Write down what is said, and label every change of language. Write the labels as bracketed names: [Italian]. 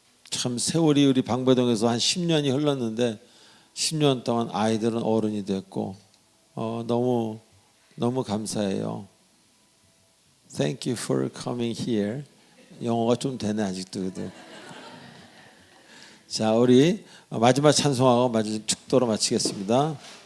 [Korean] 참 세월이 우리 방배동에서 한 10년이 흘렀는데 10년 동안 아이들은 어른이 됐고 너무 감사해요. [English] Thank you for coming here. [Korean] 영어가 좀 되네 아직도. 자, 우리 마지막 찬송하고 마지막 축도로 마치겠습니다.